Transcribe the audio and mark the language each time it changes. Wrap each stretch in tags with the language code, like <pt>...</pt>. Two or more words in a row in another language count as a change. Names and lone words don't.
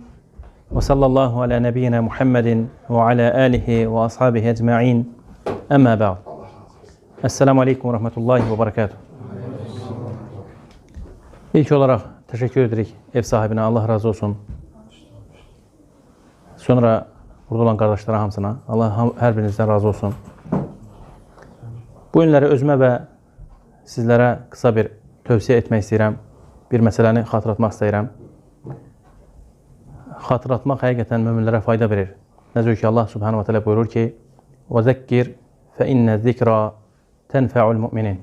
<ar>وصلى الله على نبينا محمد وعلى آله وأصحابه أجمعين. أما بعد. السلام عليكم ورحمة الله وبركاته.</ar> <az>İlk olarak teşekkür edirik ev sahibine, Allah razı olsun. Sonra burada olan kardeşlere hamsına, Allah her birinizden razı olsun. Bu günləri özümə və sizlərə qısa bir tövsiyə etmək istəyirəm. Bir məsələni xatırlatmaq istəyirəm. Xatırlatmaq həqiqətən möminlərə fayda verir. Necə ki Allah</az> <ar>سبحانه وتعالى</ar> <az>buyurur ki:</az> <ar>"وذكر فإن الذكرى تنفع المؤمنين."</ar>